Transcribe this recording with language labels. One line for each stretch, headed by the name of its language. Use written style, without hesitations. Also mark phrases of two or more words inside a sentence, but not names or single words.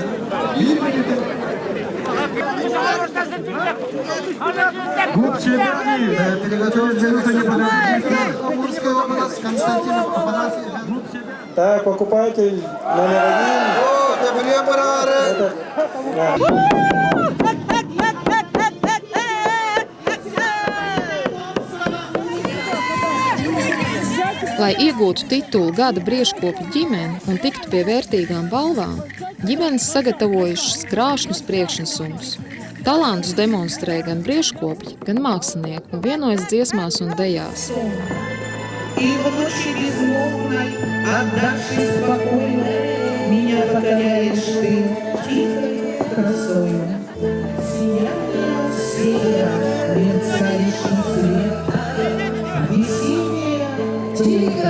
Russian: Так, покупатель номер 1.
Latvian: Lai iegūtu titulu gada briežkopju ģimeni un tiktu pie vērtīgām balvām, ģimenes sagatavojušas krāšņus priekšnesumus. Talantus demonstrē gan briežkopji, gan mākslinieki un vienojas dziesmās un dejās.
Russian: И в ночи безмолвной, отдавшись спокойно, меня покоряешь ты тихой красою. Сияние севера, мерцающий свет, весенняя тигр.